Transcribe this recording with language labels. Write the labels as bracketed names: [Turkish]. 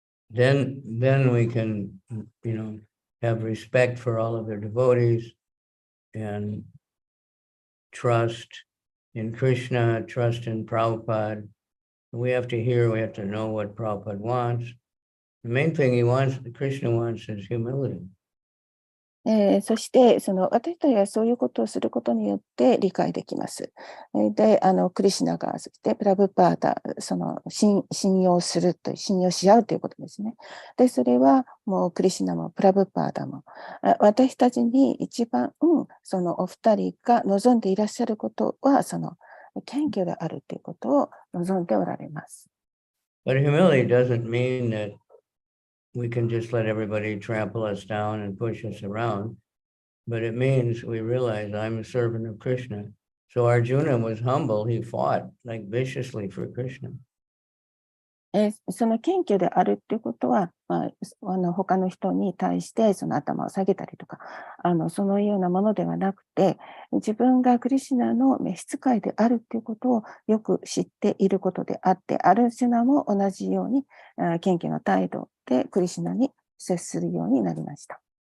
[English] Then we can, have respect for all of their devotees and trust in Krishna, trust in Prabhupada. We have to know what Prabhupada wants. The main thing Krishna wants is humility. [Japanese] そして、私たちがそういうことをすることによって理解できます。で、クリシュナが、そしてプラブパーダ、信用し合うということですね。で、それはもうクリシュナもプラブパーダも、私たちに一番、お二人が望んでいらっしゃることは、謙虚であるということを望んでおられます。 [English] But humility doesn't mean that we can just let everybody trample us down and push us around. But it means we realize I'm a servant of Krishna. So Arjuna was humble. He fought viciously for Krishna. [Japanese] その謙虚であるっていうことは、他の人に対して頭を下げたりとか、そのようなものではなくて、自分がクリシュナの召使いであるっていうことをよく知っていることであって、アルジュナも同じように謙虚な態度でクリシュナに接するようになりました。